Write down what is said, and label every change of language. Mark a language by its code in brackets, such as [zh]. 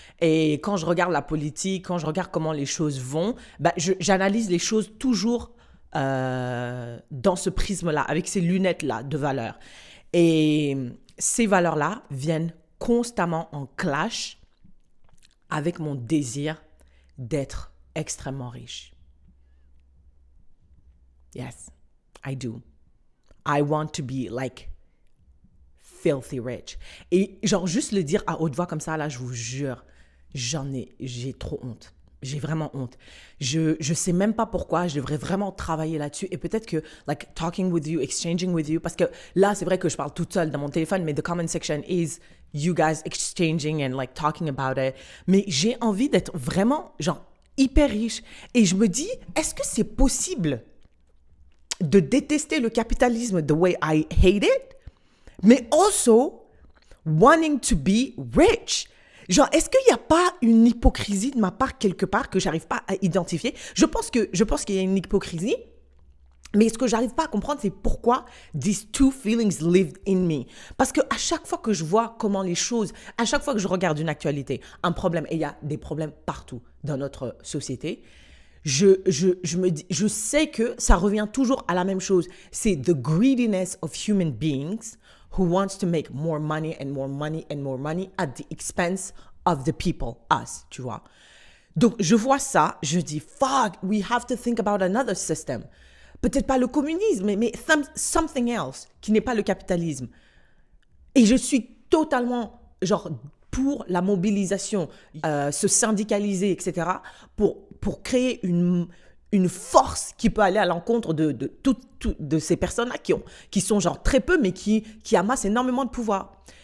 [fr] Et quand je regarde la politique, quand je regarde comment les choses vont, j'analyse les choses toujours dans ce prisme-là, avec ces lunettes-là de valeurs. Et ces valeurs-là viennent constamment en clash avec mon désir d'être extrêmement riche. [en] Yes, I do. I want to be like filthy rich. [fr] Et genre, juste le dire à haute voix comme ça, là, je vous jure, j'ai trop honte. J'ai vraiment honte. Je sais même pas pourquoi, je devrais vraiment travailler là-dessus. Et peut-être que, like, [en] talking with you, exchanging with you, [fr] parce que là, c'est vrai que je parle toute seule dans mon téléphone, mais [en] the comment section is you guys exchanging and, like, talking about it. [fr] Mais j'ai envie d'être vraiment, genre, hyper riche. Et je me dis, est-ce que c'est possible de détester le capitalisme [en] the way I hate it, [fr] mais [en] also wanting to be rich? [fr] Genre, est-ce qu'il n'y a pas une hypocrisie de ma part quelque part que j'arrive pas à identifier? Je pense qu'il y a une hypocrisie, mais ce que j'arrive pas à comprendre, c'est pourquoi [en] these two feelings lived in me. [fr] Parce que à chaque fois que je vois comment les choses, à chaque fois que je regarde une actualité, un problème, et il y a des problèmes partout dans notre société, je sais que ça revient toujours à la même chose. [en] C'est the greediness of human beings who wants to make more money and more money and more money at the expense of the people, us, tu vois. [fr] Donc, je vois ça, je dis, [en] fuck, we have to think about another system. [fr] Peut-être pas le communisme, mais [en] something else, [fr] qui n'est pas le capitalisme. Et je suis totalement, genre, pour la mobilisation, se syndicaliser, etc., pour créer une force qui peut aller à l'encontre de ces personnes-là qui sont genre très peu, mais qui amassent énormément de pouvoir.